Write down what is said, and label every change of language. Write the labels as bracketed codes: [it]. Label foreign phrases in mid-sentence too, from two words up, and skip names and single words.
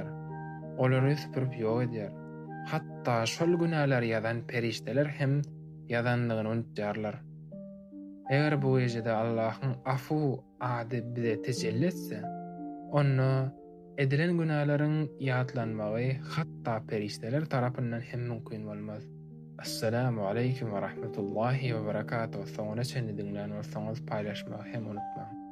[tk] Olary süpürip ýok edýär. Hatda şol günälleri ýazan perişteler hem ýazanlygyny unutýarlar. Eger bu gecede Allahyň afu ady bize tecelli etse, onu edilen günahların ýatlanmagy hatda perişteler tarapyndan hem mümkin bolmaz. [ar] السلام عليكم ورحمة الله وبركاته. [tk] Soňra çenli dinlän bolsaňyz paýlaşmagy hem unutma.